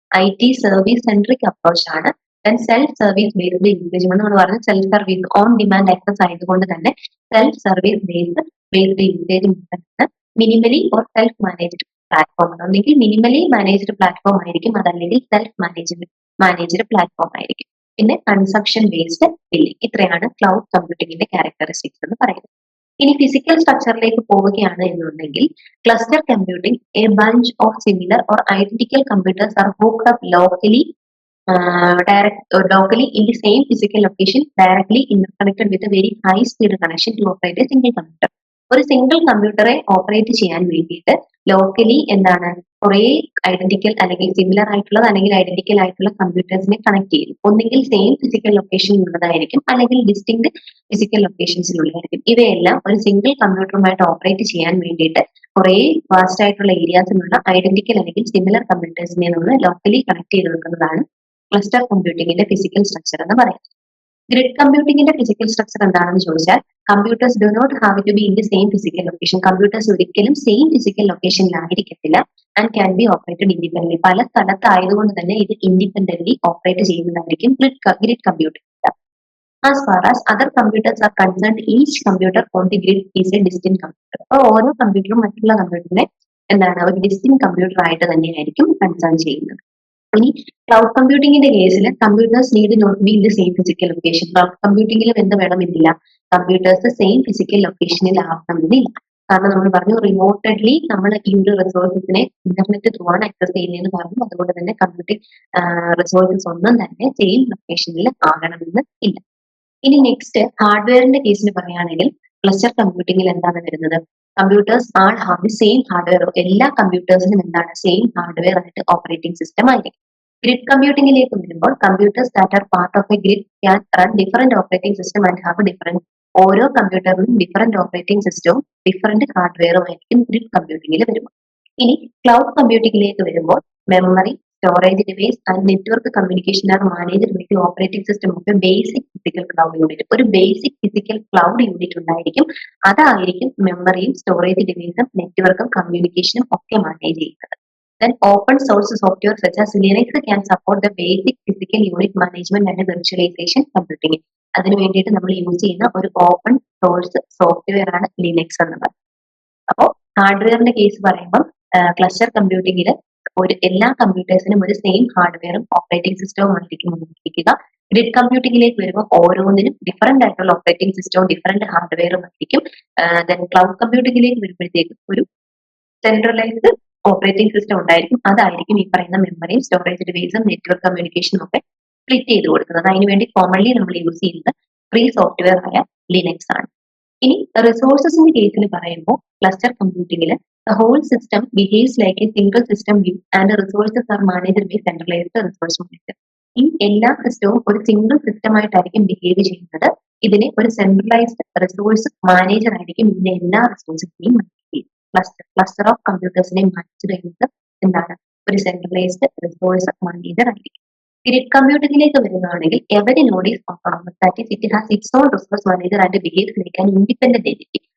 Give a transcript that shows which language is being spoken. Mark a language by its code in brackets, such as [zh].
[ml] IT service centric approach ആണ്. Self service based engagement എന്ന് പറഞ്ഞാൽ self service on demand access ആയതുകൊണ്ട് തന്നെ self service based engagement. Minimally or self managed platform ആണ്. ഒന്നെങ്കിൽ minimally managed platform ആയിരിക്കും, അതല്ലെങ്കിൽ സെൽഫ് മാനേജ്ഡ് പ്ലാറ്റ്ഫോം ആയിരിക്കും. പിന്നെ കൺസംഷൻ ബേസ്ഡ് ബില്ലിംഗ്. ഇത്രയാണ് ക്ലൗഡ് കമ്പ്യൂട്ടിംഗിന്റെ ക്യാരക്ടറിസ്റ്റിക്സ് എന്ന് പറയുന്നത്. ഇനി ഫിസിക്കൽ സ്ട്രക്ചറിലേക്ക് പോവുകയാണ് എന്നുണ്ടെങ്കിൽ [en] Cluster computing a bunch of similar or identical computers are hooked up locally in the same physical location, directly interconnected with a very high speed connection to operate a single computer. [ml] ഒരു single കമ്പ്യൂട്ടറെ operate ചെയ്യാൻ വേണ്ടിയിട്ട് locally എന്താണ് കുറെ identical അല്ലെങ്കിൽ similar ആയിട്ടുള്ളത് അല്ലെങ്കിൽ identical ആയിട്ടുള്ള കമ്പ്യൂട്ടേഴ്സിനെ connect ചെയ്യും. ഒന്നെങ്കിൽ സെയിം ഫിസിക്കൽ ലൊക്കേഷനിൽ ഉള്ളതായിരിക്കും, അല്ലെങ്കിൽ ഡിസ്റ്റിങ് ഫിസിക്കൽ ലൊക്കേഷൻസിലുള്ളതായിരിക്കും. ഇവയെല്ലാം ഒരു സിംഗിൾ കമ്പ്യൂട്ടറുമായിട്ട് ഓപ്പറേറ്റ് ചെയ്യാൻ വേണ്ടിയിട്ട് കുറെ വാസ്റ്റ് ആയിട്ടുള്ള ഏരിയാസിലുള്ള ഐഡന്റിക്കൽ അല്ലെങ്കിൽ സിമിലർ കമ്പ്യൂട്ടേഴ്സിനെ നമ്മൾ ലോക്കലി കണക്ട് ചെയ്ത് വെക്കുന്നതാണ് ക്ലസ്റ്റർ കമ്പ്യൂട്ടിംഗിന്റെ ഫിസിക്കൽ സ്ട്രക്ചർ എന്ന് പറയുന്നത്. ഗ്രിഡ് കമ്പ്യൂട്ടിംഗിന്റെ ഫിസിക്കൽ സ്ട്രക്ചർ എന്താണെന്ന് ചോദിച്ചാൽ [en] Computers do not have to be in the same physical location. [ml] Computers ഒരിക്കലും same physical ലൊക്കേഷനിലായിരിക്കത്തില്ല [en] And can be operated independent. [ml] പല സ്ഥലത്തായതുകൊണ്ട് തന്നെ ഇത് ഇൻഡിപെൻഡന്റ്ലി ഓപ്പറേറ്റ് ചെയ്യുന്നതായിരിക്കും grid computing. [en] As far as other computers are concerned, each computer on the grid is a distinct computer. [ml] അപ്പോൾ ഓരോ കമ്പ്യൂട്ടറും മറ്റുള്ള കമ്പ്യൂട്ടറിനെ എന്താണ് ഒരു ഡിസ്റ്റിങ് കമ്പ്യൂട്ടർ ആയിട്ട് തന്നെയായിരിക്കും കൺസേൺ ചെയ്യുന്നത്. ഇനി ക്ലൗഡ് കമ്പ്യൂട്ടിംഗിന്റെ കേസിൽ [en] Computers need not be in the same physical location. [ml] Cloud കമ്പ്യൂട്ടിംഗിലും എന്ത് വേണമെന്നില്ല, കമ്പ്യൂട്ടേഴ്സ് സെയിം ഫിസിക്കൽ ലൊക്കേഷനിൽ ആവണമെന്നില്ല. കാരണം നമ്മൾ പറഞ്ഞു റിമോട്ടഡ്ലി നമ്മൾ ഈ ഒരു റിസോഴ്സസിനെ ഇന്റർനെറ്റ് ത്രൂ ആണ് ആക്സസ് ചെയ്യുന്നതെന്ന് പറഞ്ഞു. അതുകൊണ്ട് തന്നെ കമ്പ്യൂട്ടിംഗ് റിസോഴ്സസ് ഒന്നും തന്നെ സെയിം ലൊക്കേഷനിൽ ആകണമെന്ന് ഇല്ല. ഇനി നെക്സ്റ്റ് ഹാർഡ്വെയറിന്റെ കേസിൽ പറയുകയാണെങ്കിൽ ക്ലസ്റ്റർ കമ്പ്യൂട്ടിംഗിൽ എന്താണ് വരുന്നത്, [en] Computers all have the same hardware. [ml] എല്ലാ കമ്പ്യൂട്ടേഴ്സിനും എന്താണ് സെയിം ഹാർഡ്വെയർ ആയിട്ട് ഓപ്പറേറ്റിംഗ് സിസ്റ്റം ആയിരിക്കും. ഗ്രിഡ് കമ്പ്യൂട്ടിംഗിലേക്ക് വരുമ്പോൾ [en] Computers that are part of a grid can run different operating system and have different. [ml] ഓരോ കമ്പ്യൂട്ടറിനും ഡിഫറെന്റ് ഓപ്പറേറ്റിംഗ് സിസ്റ്റവും ഡിഫറെന്റ് ഹാർഡ്വെയറും ആയിരിക്കും ഗ്രിഡ് കമ്പ്യൂട്ടിംഗിൽ വരുമ്പോൾ. ഇനി ക്ലൗഡ് കമ്പ്യൂട്ടിംഗിലേക്ക് വരുമ്പോൾ [en] Memory, storage device and network communication are managed with the operating system of a basic physical cloud unit. [ml] ഒരു basic physical cloud unit ഉണ്ടായിരിക്കും. അതായിരിക്കും മെമ്മറിയും സ്റ്റോറേജ് ഡിവൈസും നെറ്റ്വർക്കും കമ്മ്യൂണിക്കേഷനും ഒക്കെ മാനേജ് ചെയ്യുന്നത്. [en] Then open source software such as Linux can support the basic physical unit management and virtualization computing. [ml] അതിനു വേണ്ടിയിട്ട് നമ്മൾ യൂസ് ചെയ്യുന്ന ഒരു ഓപ്പൺ സോഴ്സ് സോഫ്റ്റ്വെയർ ആണ് ലിനക്സ് എന്നുള്ളത്. അപ്പോൾ ഹാർഡ്വെയറിന്റെ കേസ് പറയുമ്പോൾ ക്ലസ്റ്റർ കമ്പ്യൂട്ടിംഗിൽ ഒരു എല്ലാ കമ്പ്യൂട്ടേഴ്സിനും ഒരു സെയിം ഹാർഡ്വെയറും ഓപ്പറേറ്റിംഗ് സിസ്റ്റവും ആയിരിക്കും ഉപയോഗിക്കുക. ഗ്രിഡ് കമ്പ്യൂട്ടിംഗിലേക്ക് വരുമ്പോൾ ഓരോന്നിനും ഡിഫറെന്റ് ആയിട്ടുള്ള ഓപ്പറേറ്റിംഗ് സിസ്റ്റവും ഡിഫറെന്റ് ഹാർഡ്വെയറും ആയിരിക്കും. ദെൻ ക്ലൗഡ് കമ്പ്യൂട്ടിംഗിലേക്ക് വരുമ്പോഴത്തേക്കും ഒരു സെൻട്രലൈസ്ഡ് ഓപ്പറേറ്റിംഗ് സിസ്റ്റം ഉണ്ടായിരിക്കും. അതായിരിക്കും ഈ പറയുന്ന മെമ്മറിയും സ്റ്റോറേജ് ഡിവൈസും നെറ്റ്വർക്ക് കമ്മ്യൂണിക്കേഷനും ഒക്കെ സ്പ്ലിറ്റ് ചെയ്ത് കൊടുക്കുന്നത്. അതിനുവേണ്ടി കോമൺലി നമ്മൾ യൂസ് ചെയ്യുന്നത് ഫ്രീ സോഫ്റ്റ്വെയർ ആയ ലിനക്സ് ആണ്. ഇനി റിസോഴ്സസിന്റെ കേസിൽ പറയുമ്പോൾ cluster കമ്പ്യൂട്ടിംഗിൽ [en] the whole system behaves like a single system view and the resources are managed by centralized resource manager. [ml] ഈ എല്ലാ സിസ്റ്റവും ഒരു സിംഗിൾ സിസ്റ്റം ആയിട്ടായിരിക്കും ബിഹേവ് ചെയ്യുന്നത്. ഇതിനെ ഒരു സെൻട്രലൈസ്ഡ് റിസോഴ്സ് മാനേജർ ആയിരിക്കും ഇതിന്റെ എല്ലാ റിസോഴ്സിനെയും മാനേജ് ചെയ്യുന്നത്. ക്ലസ്റ്റർ ഓഫ് കമ്പ്യൂട്ടേഴ്സിനെ മാനേജ് ചെയ്യുന്നത് എന്താണ് ഒരു സെൻട്രലൈസ്ഡ് റിസോഴ്സ് മാനേജർ ആയിരിക്കും. Grid കമ്പ്യൂട്ടിംഗിലേക്ക് വരുന്നതാണെങ്കിൽ [en] Every node is autonomous, that is it has its own resource manager and behave like an independent entity.